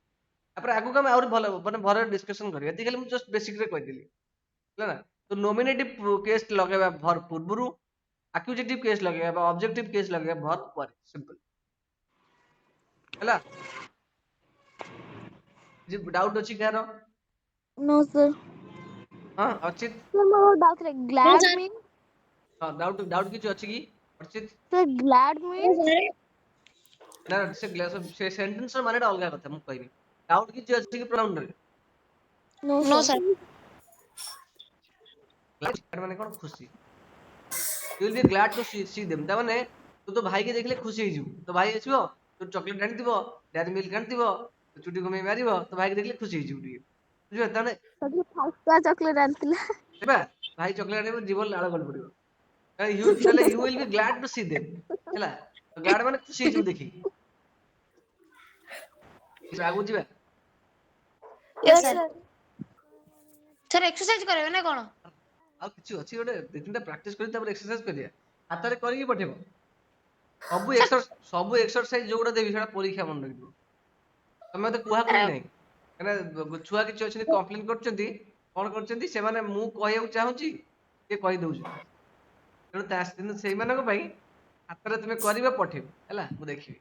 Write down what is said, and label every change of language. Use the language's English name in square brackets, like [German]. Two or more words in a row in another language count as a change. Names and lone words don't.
[Odia] ତାପରେ ଆଗକୁ ଆମେ ଆହୁରି ଭଲ ମାନେ ଭଲ ଡିସ୍କସନ କରିବା, ଏତିକି ଖାଲି ମୁଁ ଜଷ୍ଟ ବେସିକରେ କହିଦେଲି, ହେଲା ନା? ତ [English] nominative case [Odia] ଲଗେଇବା ଭର୍ବ ପୂର୍ବରୁ, [English] accusative case [Odia] ଲଗେଇବା ବା [English] objective case [Odia] ଲଗେଇବା ଭର୍ବ ପରେ, ସିମ୍ପଲ, ହେଲା। କିଛି ଡାଉଟ ଅଛି କାହାର? [English] No, sir. [Odia] ହଁ ଅଚିତ, Sir, ମୋର doubt ଥିଲା [English] No, glad sir. means, [Odia] ହଁ ଡାଉଟ ଡାଉଟ କିଛି ଅଛି କି ଅଚିତ? [English] sir, glad No, means, sir. [Odia] ନା ସେ ସେଣ୍ଟେନ୍ସ ମାନେ ଅଲଗା କଥା ମୁଁ କହିବି। ଡାଉଟ କିଛି ଅଛି କି ପ୍ରୋନାଉନ ରେ? [English] no, No, sir. sir. [Odia] ଗ୍ଲାଡ ମାନେ କଣ? ଖୁସି। [English] You will be glad to see them, [Odia] ତା ମାନେ ତୁ ତୋ ଭାଇକି ଦେଖିଲେ ଖୁସି ହେଇଯିବୁ। ତୋ ଭାଇ ଆସିବ, ତୋ ଚକଲେଟ ଆଣିଥିବ, ଡେୟାରୀ ମିଲ୍କ ଆଣିଥିବ, ତୋ ଚୁଟି ଘୁମେଇ ମାରିବ, ତୋ ଭାଇକି ଦେଖିଲେ ଖୁସି ହେଇଯିବୁ ଟିକେ, ବୁଝିପାରିଲ? ତାମାନେ ସବୁ ଫାଲତୁଆ ଚକଲେଟ ଆଣିଥିଲା। ସେବା ଭାଇ ଚକଲେଟ ଆଣିବ, ଜୀବନ ଲାଳ ଗଳି ପଡିବ। [English] ତାହେଲେ you will be glad to see them, [Odia] ହେଲା। ଗ୍ଲାଡ ମାନେ ଖୁସି ହେଇଯିବୁ ଦେଖିକି। ଆଗକୁ ଯିବା। [English] Yes, Yes, sir. sir. [Odia] Sir, exercise କରିବେ ନା କଣ? ଆଉ କିଛି ଅଛି ଗୋଟେ ଦି ତିନିଟା ପ୍ରାକ୍ଟିସ କରି ତାପରେ ଏକ୍ସରସାଇଜ କରିବା, ହାତରେ କରିକି ପଠେଇବ। ସବୁ ଏକ୍ସରସାଇଜ ଯୋଉଟା ଦେବି ସେଟା ପରୀକ୍ଷା ମନେ ରଖିବ। ତମେ ମତେ କୁହାକୁହି ନାହିଁ, କାହିଁକିନା ଛୁଆ କିଛି ଅଛନ୍ତି କମ୍ପ୍ଲେନ କରୁଛନ୍ତି, କଣ କରୁଛନ୍ତି ସେମାନେ, ମୁଁ କହିବାକୁ ଚାହୁଁଛି ସେ କହିଦଉଛନ୍ତି, ତେଣୁ କିନ୍ତୁ ସେଇମାନଙ୍କ ପାଇଁ ହାତରେ ତୁମେ କରିବ, ପଠେଇବ, ହେଲା, ମୁଁ ଦେଖିବି।